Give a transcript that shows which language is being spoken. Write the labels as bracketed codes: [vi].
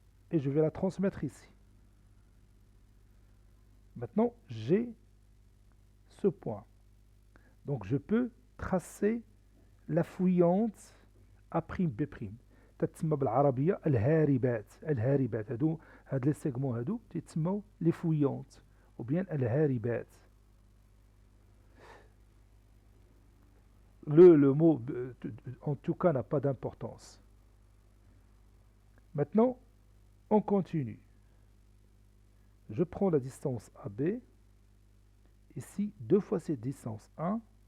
[fr] Et je vais la transmettre ici. Maintenant, j'ai ce point. Donc, je peux tracer la fouillante A'B'. [ar] تتسمى بالعربية الهاربات هادو هاد لي سيغمون هادو تيتسموا لي فويونت [fr] ou bien [ar] الهاربات. [fr] Le mot en tout cas n'a pas d'importance. Maintenant, on continue. Je prends la distance AB. Ici, 2 fois cette distance 1.